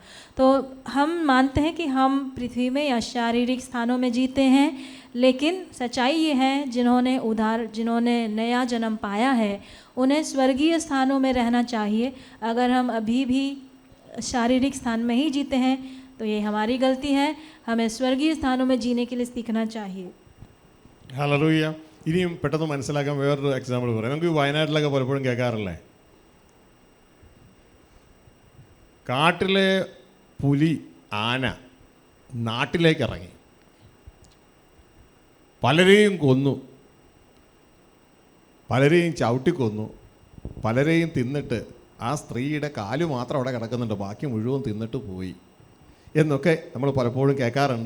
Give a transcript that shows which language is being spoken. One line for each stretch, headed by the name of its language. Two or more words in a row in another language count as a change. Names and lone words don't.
Hindi: तो हम मानते हैं कि हम पृथ्वी में या शारीरिक स्थानों में जीते हैं, लेकिन सच्चाई ये है जिन्होंने नया जन्म पाया है उन्हें स्वर्गीय स्थानों में रहना चाहिए। अगर हम अभी भी शारीरिक स्थान में ही जीते हैं तो ये हमारी गलती है। हमें स्वर्गीय स्थानों में जीने के लिए सीखना चाहिए।
Malayalam: ഹല്ലേലൂയ. ഇനിയും പെട്ടെന്ന് മനസ്സിലാക്കാൻ വേറൊരു എക്സാമ്പിൾ പറയാം. നമുക്ക് വയനാട്ടിലൊക്കെ പലപ്പോഴും കേൾക്കാറില്ലേ, കാട്ടിലെ പുലി ആന നാട്ടിലേക്ക് ഇറങ്ങി പലരെയും കൊന്നു, പലരെയും ചവിട്ടിക്കൊന്നു, പലരെയും തിന്നിട്ട് ആ സ്ത്രീയുടെ കാല് മാത്രം അവിടെ കിടക്കുന്നുണ്ട്, ബാക്കി മുഴുവൻ തിന്നിട്ട് പോയി എന്നൊക്കെ നമ്മൾ പലപ്പോഴും കേൾക്കാറുണ്ട്.